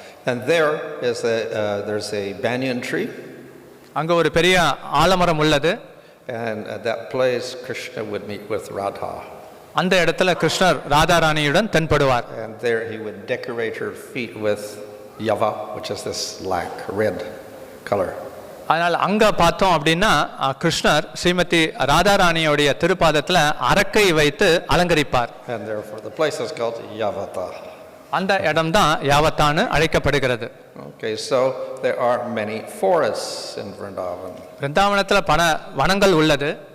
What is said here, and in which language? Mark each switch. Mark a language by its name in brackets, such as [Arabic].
[English] And there's a banyan tree. [Tamil] அங்க ஒரு பெரிய ஆலமரம் உள்ளது. [English] And at that place Krishna would meet with Radha. [Tamil] அந்த இடத்துல கிருஷ்ணர் ராதாராணியுடன் தென்படுவார். [English] And there he would decorate her feet with yava, which is this red color. [Tamil] அதனால அங்க பார்த்தோம் அப்படின்னா கிருஷ்ணர் ஸ்ரீமதி ராதாராணியோடைய திருப்பாதத்துல அரக்கை வைத்து அலங்கரிப்பார். [English] And therefore the place is called Yavata. [Tamil] அந்த இடம் தான் யாவத்தான்னு அழைக்கப்படுகிறது. [English] Okay, so there are many forests in Vrindavan. [Tamil] விருந்தாவனத்துல பல வனங்கள் உள்ளது.